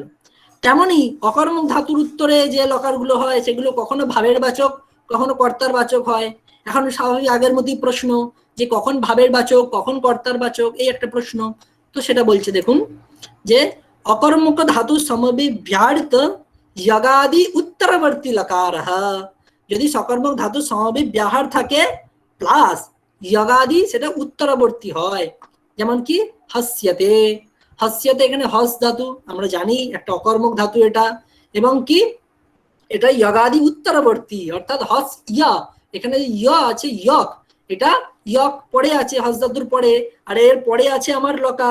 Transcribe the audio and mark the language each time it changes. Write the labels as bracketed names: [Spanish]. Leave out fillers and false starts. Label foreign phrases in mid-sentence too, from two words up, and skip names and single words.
[Bangla] তেমনি অকর্মক ধাতুর উত্তরে যে লকারগুলো হয় সেগুলো কখনো ভাবের বাচক, কখনো কর্তার বাচক হয়। এখন স্বাভাবিক আগের মতোই প্রশ্ন, যে কখন ভাবের বাচক কখন কর্তার বাচক, এই একটা প্রশ্ন। তো সেটা বলছে, দেখুন যে অকর্মক ধাতু সমবিব্যাহৃত [Sanskrit] यगादि उत्तरवर्ती लकारः, [Bangla] যদি সকর্মক ধাতু সমবিব্যাহার থাকে প্লাস यगादि সেটা উত্তরবর্তী হয়। যেমন কি হাস্যতে, হাস্যতে এখানে হস ধাতু, আমরা জানি একটা অকর্মক ধাতু এটা, এবং কি এটা यगादि উত্তরবর্তী, অর্থাৎ হস ইয়া, এখানে ইয়া আছে ইয়ক, এটা ইয়ক পড়ে আছে হস ধাতুর পরে, আর এর পরে আছে আমার লকার।